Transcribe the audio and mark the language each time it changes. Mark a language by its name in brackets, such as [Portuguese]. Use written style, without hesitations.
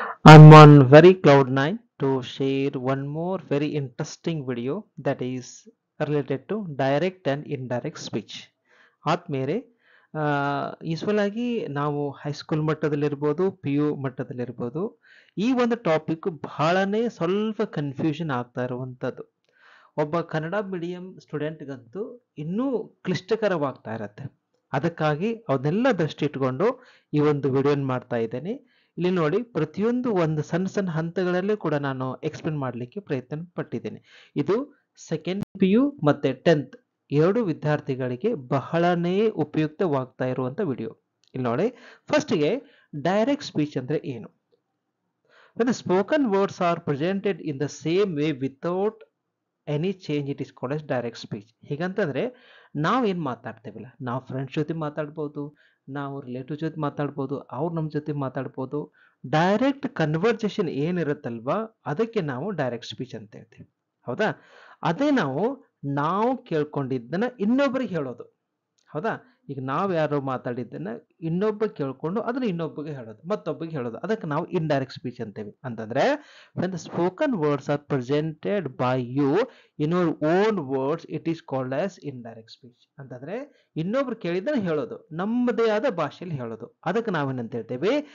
[English] I'm on very cloud nine to share one more very interesting video that is related to direct and indirect speech. [Kannada] ಆದ್ಮೇಲೆ usual ಆಗಿ ನಾವು high school ಮಟ್ಟದಲ್ಲಿರ್ಬೋದು P U ಮಟ್ಟದಲ್ಲಿರ್ಬೋದು ಈ ಒಂದು topic ಬಹಳನೇ ಸ್ವಲ್ಪ confusion ಆಗ್ತಾ ಇರುವಂಥದ್ದು. ಒಬ್ಬ ಕನ್ನಡ ಮೀಡಿಯಂ ಸ್ಟೂಡೆಂಟ್ಗಂತೂ ಇನ್ನೂ ಕ್ಲಿಷ್ಟಕರವಾಗ್ತಾ ಇರತ್ತೆ. ಅದಕ್ಕಾಗಿ ಅವನ್ನೆಲ್ಲ ದೃಷ್ಟಿ ಇಟ್ಕೊಂಡು ಈ ಒಂದು ವಿಡಿಯೋನ ಮಾಡ್ತಾ ಇದ್ದೇನೆ. ಇಲ್ಲಿ ನೋಡಿ, ಪ್ರತಿಯೊಂದು ಒಂದು ಸಣ್ಣ ಸಣ್ಣ ಹಂತಗಳಲ್ಲೂ ಕೂಡ ನಾನು ಎಕ್ಸ್ಪ್ಲೇನ್ ಮಾಡಲಿಕ್ಕೆ ಪ್ರಯತ್ನ ಪಟ್ಟಿದ್ದೇನೆ. ಇದು ಸೆಕೆಂಡ್ ಪಿ ಯು ಮತ್ತೆ 10th ಎರಡು ವಿದ್ಯಾರ್ಥಿಗಳಿಗೆ ಬಹಳನೇ ಉಪಯುಕ್ತವಾಗ್ತಾ ಇರುವಂತ ವಿಡಿಯೋ. ಇಲ್ಲಿ ನೋಡಿ, ಫಸ್ಟ್ಗೆ ಡೈರೆಕ್ಟ್ ಸ್ಪೀಚ್ ಅಂದ್ರೆ ಏನು? [English] When the spoken words are presented in the same way without any change it is called as direct speech. [Kannada] ಹೀಗಂತಂದ್ರೆ ನಾವೇನು ಮಾತಾಡ್ತೇವಲ್ಲ, ನಾವು ಫ್ರೆಂಡ್ಸ್ ಜೊತೆ ಮಾತಾಡ್ಬೋದು, ನಾವು ರಿಲೇಟಿವ್ ಜೊತೆ ಮಾತಾಡ್ಬೋದು, ಅವ್ರು ನಮ್ಮ ಜೊತೆ ಮಾತಾಡ್ಬೋದು. ಡೈರೆಕ್ಟ್ ಕನ್ವರ್ಸೇಷನ್ ಏನಿರುತ್ತಲ್ವಾ ಅದಕ್ಕೆ ನಾವು ಡೈರೆಕ್ಟ್ ಸ್ಪೀಚ್ ಅಂತ ಹೇಳ್ತೀವಿ. ಹೌದಾ? ಅದೇ ನಾವು ಕೇಳ್ಕೊಂಡಿದ್ದನ್ನ ಇನ್ನೊಬ್ಬರಿಗೆ ಹೇಳೋದು. ಹೌದಾ? ಈಗ ನಾವು ಯಾರೋ ಮಾತಾಡಿದ್ದನ್ನ ಇನ್ನೊಬ್ಬ ಕೇಳ್ಕೊಂಡು ಅದನ್ನ ಇನ್ನೊಬ್ಬಗೆ ಹೇಳೋದು, ಮತ್ತೊಬ್ಬಗೆ ಹೇಳೋದು, ಅದಕ್ಕೆ ನಾವು ಇಂಡೈರೆಕ್ಟ್ ಸ್ಪೀಚ್ ಅಂತೇವೆ. [English] ಅಂತಂದ್ರೆ when the spoken words are presented by you in your own words it is called as indirect speech. [Kannada] ಅಂತಂದ್ರೆ ಇನ್ನೊಬ್ರು ಕೇಳಿದ್ದನ್ನ ಹೇಳೋದು, ನಮ್ಮದೇ ಆದ ಭಾಷೆಯಲ್ಲಿ ಹೇಳೋದು, ಅದಕ್ಕೆ ನಾವೇನಂತ ಹೇಳ್ತೇವೆ?